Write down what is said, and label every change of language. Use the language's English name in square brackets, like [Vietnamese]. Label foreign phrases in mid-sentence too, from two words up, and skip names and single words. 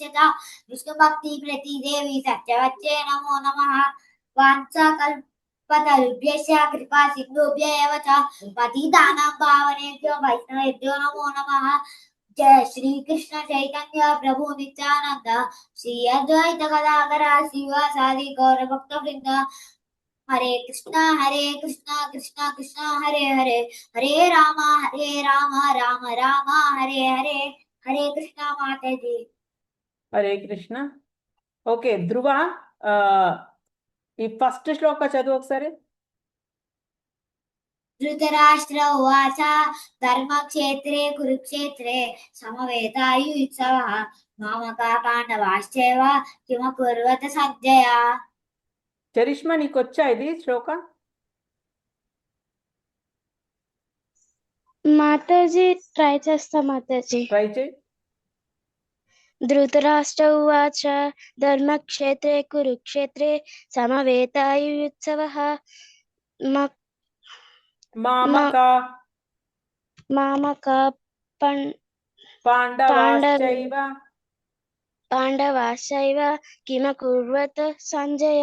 [Sanskrit] च विष्णुभक्तिप्रति देवी सत्यवच्चे नमो नमः वाञ्छाकल्पतरुभ्यश्च कृपा सिन्धुभ्य एव च पतितानां पावनेभ्यो वैष्णवेभ्यो नमो नमः जय श्री कृष्ण चैतन्य प्रभु नित्यानंद श्री अद्वैत गदाधर श्रीवासादि गौर भक्त वृंद हरे कृष्णा कृष्णा कृष्णा हरे हरे हरे राम राम राम हरे हरे हरे कृष्णा [Hindi] माता जी [Sanskrit] हरे कृष्ण [Telugu] ओके ध्रुव ఈ ఫస్ట్ శ్లోక చదువు ఒకసారి [Sanskrit] धृतराष्ट्र उवाच धर्मक्षेत्रे कुरुक्षेत्रे समवेतायुत्सवः मामका पाण्डवाश्चैव किमकुर्वत सञ्जय [Telugu] చరిష్మా నీకు వచ్చా ఇది శ్లోక మాతాజీ ట్రై చేస్తా మాతాజీ ట్రై చేయి [Sanskrit] ధృతరాష్ట్ర ఉవాచ ధర్మక్షేత్రే కురుక్షేత్రే సమవేతాయుత్సవః మామకా పాండవాశ్చైవ కిమకుర్వత సంజయ